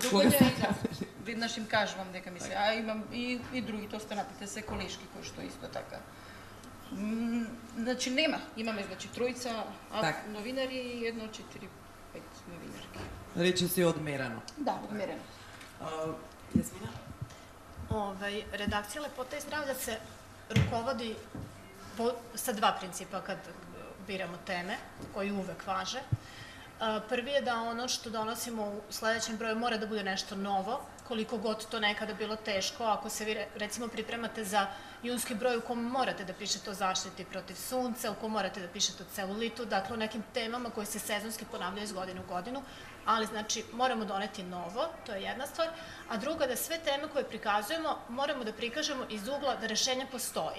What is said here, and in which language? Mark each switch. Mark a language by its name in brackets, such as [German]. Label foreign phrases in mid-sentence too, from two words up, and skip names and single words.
[Macedonian] кога да, веднаш им кажувам дека ми се, а имам и другите останатите се колешки кои што исто така. Значи имаме значи тројца новинари и 1, 4, 5 новинарки. Речи си одмерено. Да, одмерено. Јасмина? Редакција Лепота и здравје се руководи [Serbian] sa dva principa kad biramo teme, koji uvek važe. Prvi je da ono što donosimo u sledećem broju mora da bude nešto novo, koliko god to nekada bilo teško. Ako se vi recimo pripremate za junski broj u kom morate da pišete o zaštiti protiv sunca, u kom morate da pišete o celulitu, dakle o nekim temama koje se sezonski ponavljaju iz godine u godinu, ali znači moramo doneti novo, to je jedna stvar, a druga da sve teme koje prikazujemo moramo da prikažemo iz ugla da rešenje postoji.